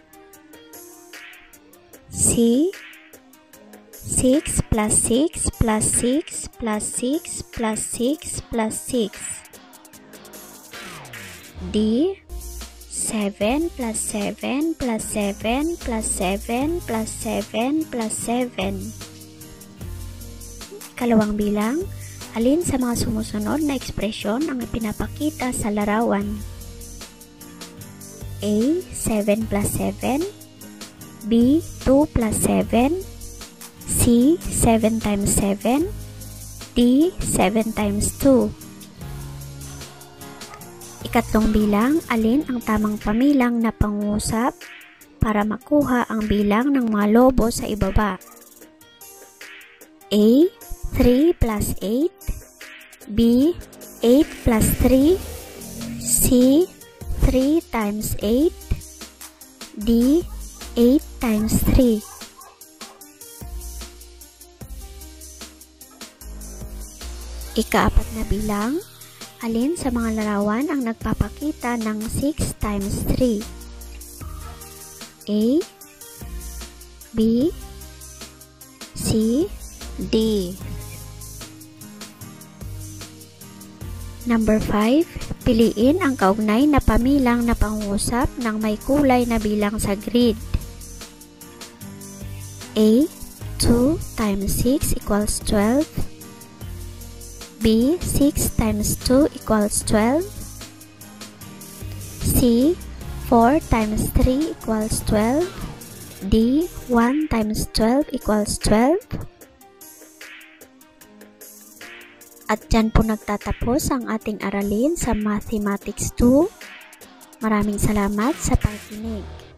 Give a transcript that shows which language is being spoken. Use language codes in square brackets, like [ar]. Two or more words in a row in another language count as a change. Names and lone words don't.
[en] C, 6 plus 6 plus 6 plus 6 plus 6 plus 6. D, 7 plus 7 plus 7 plus 7 plus 7 plus 7. [tl] Ikalawang bilang. Alin sa mga sumusunod na ekspresyon ang ipinapakita sa larawan? [en] A, 7 plus 7. B, 2 plus 7. C, 7 times 7. D, 7 times 2. [tl] Ikatlong bilang, alin ang tamang pamilang na pangusap para makuha ang bilang ng mga lobo sa ibaba? [en] A, 3 plus 8. B, 8 plus 3. C, 3 times 8. D, 8 times 3. [tl] Ikaapat na bilang, alin sa mga larawan ang nagpapakita ng 6 times 3? [en] A, B, C, D. [tl] Number 5, piliin ang kaugnay na pamilang na pangusap ng may kulay na bilang sa grid. [en] A, 2 times 6 equals 12. B, 6 times 2 equals 12. C, 4 times 3 equals 12. D, 1 times 12 equals 12. [tl] At dyan po nagtatapos ang ating aralin sa Mathematics 2. Maraming salamat sa pakikinig.